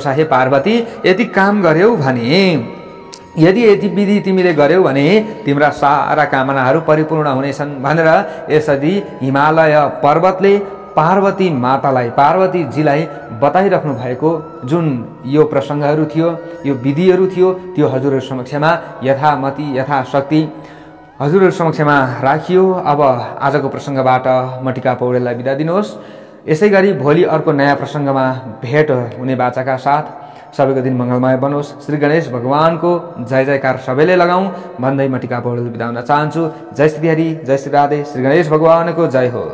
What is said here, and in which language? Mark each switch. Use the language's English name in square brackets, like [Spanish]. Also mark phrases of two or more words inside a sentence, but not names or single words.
[Nepali] हे पार्वती, यति काम गर्यौ भने यदि विधि तिमीले गर्यौ भने तिम्रा सारा कामनाहरू परिपूर्ण हुनेछन् भनेर यसरी हिमालय पर्वतले पार्वती मातालाई, पार्वतीजीलाई बताइराख्नु भएको जुन यो प्रसङ्गहरू थियो, यो विधिहरू थियो, त्यो हजुरहरू समक्षमा यथामति यथाशक्ति हजुरहरू समक्षमा राखियो। अब आजको प्रसङ्गबाट म टिका पौडेललाई बिदा दिनुहोस्। यसै गरी भोलि अर्को नयाँ प्रसङ्गमा भेट हुने बाचाका साथ सबैको दिन मङ्गलमय बनोस्। श्री गणेश भगवानको जय जयकार सबैले लगाउँ भन्दै म टिका पढ्दै बिदा हुन चाहन्छु। जय श्री हरि, जय श्री राधे, श्री गणेश भगवानको जय हो।